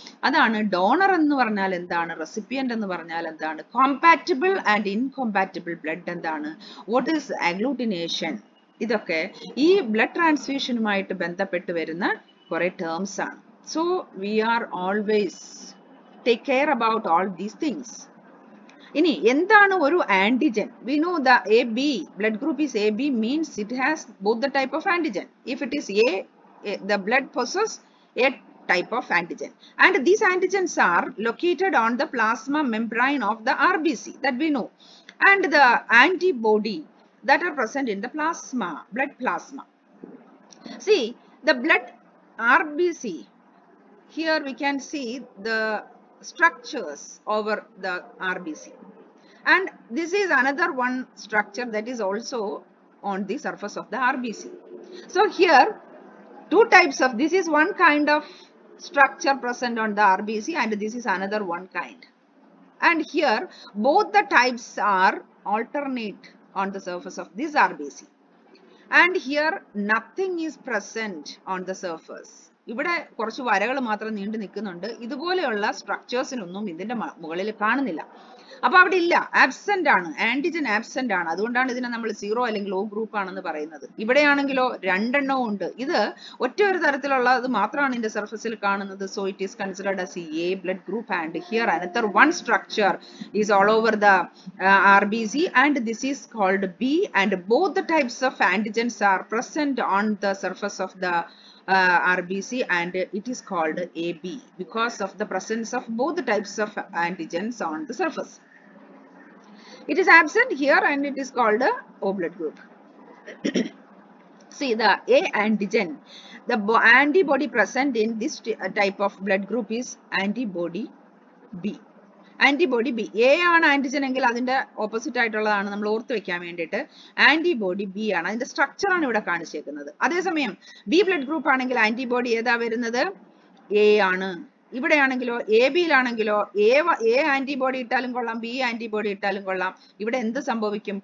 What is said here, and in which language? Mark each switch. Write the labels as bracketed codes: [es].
[ml] അതാണ് ഡോണർ എന്ന് പറഞ്ഞാൽ എന്താണ്, റെസിപ്പിയന്റ് എന്ന് പറഞ്ഞാൽ എന്താണ്, കോമ്പാറ്റിബിൾ ആൻഡ് ഇൻകോമ്പാറ്റിബിൾ ബ്ലഡ് എന്താണ്, [en] what is agglutination, [ml] ഇതൊക്കെ ഈ ബ്ലഡ് ട്രാൻസ്ഫ്യൂഷനുമായിട്ട് ബന്ധപ്പെട്ട് വരുന്ന കുറെ ടേംസ് ആണ്. [en] So we are always take care about all these things. [ml] ഇനി എന്താണ് ഒരു antigen? [en] We know the AB blood group is AB means it has both the type of antigen. If it is A, the blood possesses a type of antigen, and these antigens are located on the plasma membrane of the RBC, that we know, and the antibody that are present in the plasma, blood plasma. See the blood RBC, here we can see the structures over the RBC, and this is another one structure that is also on the surface of the RBC. So here two types of, this is one kind of structure present on the RBC and this is another one kind, and here both the types are alternate on the surface of this RBC, and here nothing is present on the surface. [ml] ഇവിടെ കുറച്ച് വരകൾ മാത്രം നീണ്ടു നിൽക്കുന്നുണ്ട്. ഇതുപോലെയുള്ള സ്ട്രക്ചേഴ്സിനൊന്നും ഇതിന്റെ മുകളിൽ കാണുന്നില്ല. അപ്പൊ അവിടെ ഇല്ല, ആബ്സെന്റ് ആണ്, ആന്റിജൻ ആബ്സെന്റ് ആണ്. അതുകൊണ്ടാണ് ഇതിനെ നമ്മൾ 0 അല്ലെങ്കിൽ O ഗ്രൂപ്പ് ആണെന്ന് പറയുന്നത്. ഇവിടെയാണെങ്കിലോ രണ്ടെണ്ണവും ഉണ്ട്. ഇത് ഒറ്റ ഒരു തരത്തിലുള്ളത് മാത്രമാണ് ഇതിന്റെ സർഫസിൽ കാണുന്നത്. [en] So it is considered as A blood group, and here another one structure is all over the RBC, and this is called B, and both the types of antigens are present on the surface of the RBC, and it is called AB because of the presence of both the types of antigens on the surface. It is absent here and it is called a O blood group. See the A antigen, the antibody present in this type of blood group is antibody B. [ml] Antibody B. A ആണ് antigen എങ്കിൽ അതിന്റെ opposite ആയിട്ടുള്ളതാണ് നമ്മൾ ഓർത്ത് വെക്കാൻ വേണ്ടിയിട്ട്. Antibody B ആണ്, അതിന്റെ സ്ട്രക്ചർ ആണ് ഇവിടെ കാണിച്ചേക്കുന്നത്. അതേസമയം ബി ബ്ലഡ് ഗ്രൂപ്പ് ആണെങ്കിൽ ആന്റിബോഡി ഏതാ വരുന്നത്? എ ആണ്. ഇവിടെയാണെങ്കിലോ എ ബിയിലാണെങ്കിലോ എ ആന്റിബോഡി ഇട്ടാലും കൊള്ളാം, ബി ആന്റിബോഡി ഇട്ടാലും കൊള്ളാം. ഇവിടെ എന്ത് സംഭവിക്കും?